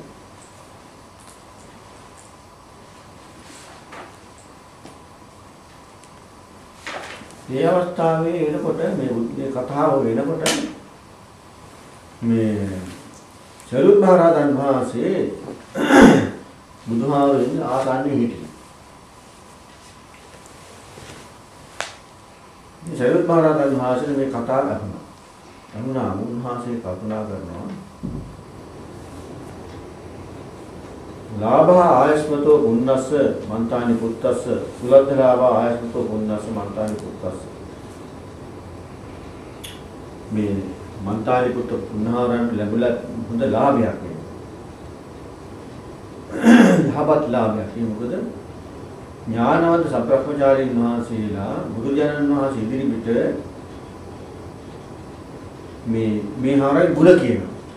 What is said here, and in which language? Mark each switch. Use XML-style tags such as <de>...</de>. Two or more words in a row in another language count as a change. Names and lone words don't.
<si>මේ අවස්ථාවේ එනකොට මේ කතාව වෙනකොට මේ සරුත් මහ රහතන් වහන්සේ බුදුහාමුදුරන් ආසන්නයේ හිටියා. මේ සරුත් මහ රහතන් වහන්සේ මේ කතාව අහනවා. අනුනා උන්වහන්සේ කල්පනා කරනවා</si> <pi>ලාභ ආයස්මතෝ පුන්නස්ස මන්තානි පුත්තස්ස සුලද්ධලාභ ආයස්මතෝ පුන්නස්ස මන්තානි පුත්තස්ස</pi> <si>මේ මන්තානි පුත්ත පුන්නහරන්ට ලැබුණා හොඳ ලාභයක් නේ. යහපත් ලාභයක්. ඒ මොකද ඥානවන්ත සබ්‍රහ්මචාරීන් වහන්සේලා බුදුජානන් වහන්සේ ඉදිරිපිට මේ හරයි ගුණ කියනවා.</si>